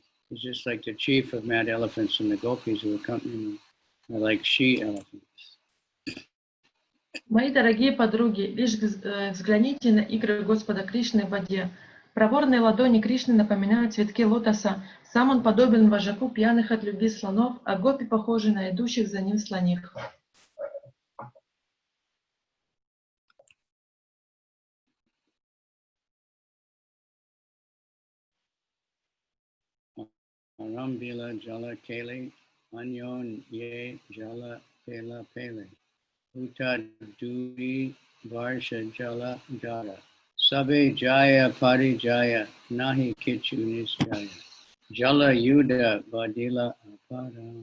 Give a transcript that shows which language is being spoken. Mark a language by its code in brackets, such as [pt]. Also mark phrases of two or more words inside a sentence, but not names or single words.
[en] He's just like the chief of mad elephants, and the gopis who accompany him are like she-elephants. [ru] Мои дорогие подруги, лишь взгляните на игры Господа Кришны в воде. Проворные ладони Кришны напоминают цветки лотоса. Сам он подобен вожаку пьяных от любви слонов, а гопи похожи на идущих за ним слоних. [bn] আরম্ভিলা জল কেলি, অন্যোন্যে জল পেলাপেলি, উঠা দুড়ি বর্ষা জলধার, সবে জয় পরাজয়, নাহি কিছু নিশ্চয়, জলযুদ্ধ বাড়িলা অপার.